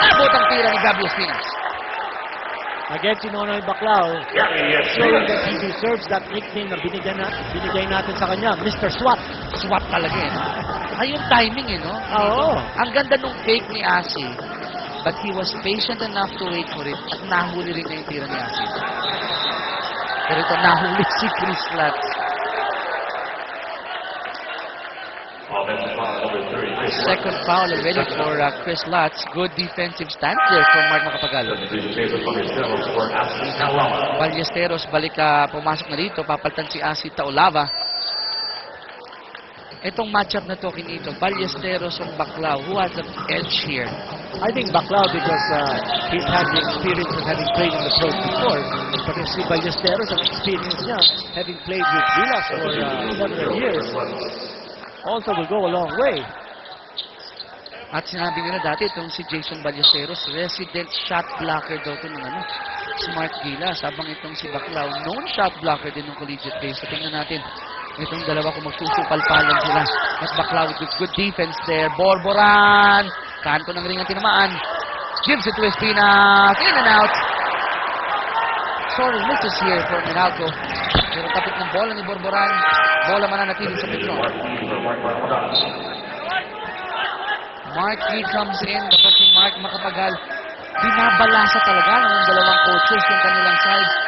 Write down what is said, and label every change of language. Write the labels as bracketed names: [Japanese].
[Filipino] Abot ang tira ni Gabby Espinas. [English] Again, si Nonoy Baclao, showing that he deserves that nickname [Filipino] na binigay natin sa kanya, [English] Mr. SWAT. [Filipino] SWAT talaga eh. Ay, yung timing eh, no? Oo. Ang ganda nung fake ni Asi. [English] But he was patient enough to wait for it [Filipino] at nahuli rin na yung tira ni Asi. Pero ito nahuli si Chris Latz. [English] Second foul already for Chris Latz. Good defensive stand there from Mark Macapagal. [Filipino] Ballesteros balik pumasok na dito. Papalitan si Asi Taulava. Itong matchup na to kinito, [English] Ballesteros and Baclao, who has the edge here? I think Baclao because he's had the experience of having played in the pros before. But if si Ballesteros [Filipino] ang experience niya, [English] having played with Gilas for several years, also will go a long way. [Filipino] At sinabi nila dati itong si Jason Ballesteros, resident shot blocker daw ito ng Smart Gilas. Habang itong si Baclao, [English] known shot blocker [Filipino] din ng collegiate days. So tingnan natin itong dalawa kung magsusupal-palan sila. [English] At Baclao with good defense there. Borboran! [Filipino] Kanto ng ring ang tinamaan. [English] Gives it to Espinas. In and out. Sorry, misses here for Menalco. [Filipino] Pero kapit ng bola ni Borboran. Bola mananatili sa Petron. Mark Lee [English] comes in. [Filipino] Dapat si Mark Macapagal. Binabalasa talaga ng dalawang coaches yung kanilang side.